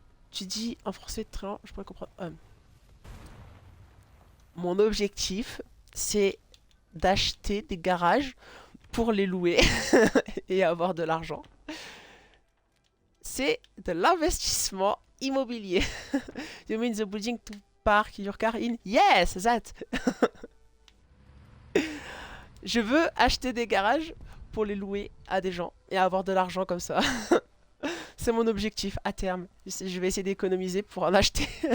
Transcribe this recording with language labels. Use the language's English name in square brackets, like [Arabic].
[French] Tu dis en français très lent, je pourrais comprendre. Mon objectif, c'est d'acheter des garages pour les louer et avoir de l'argent. C'est de l'investissement immobilier. [English] You mean the building to park your car in? Yes, that. [French] Je veux acheter des garages pour les louer à des gens et avoir de l'argent comme ça. C'est mon objectif à terme. Je vais essayer d'économiser pour en acheter.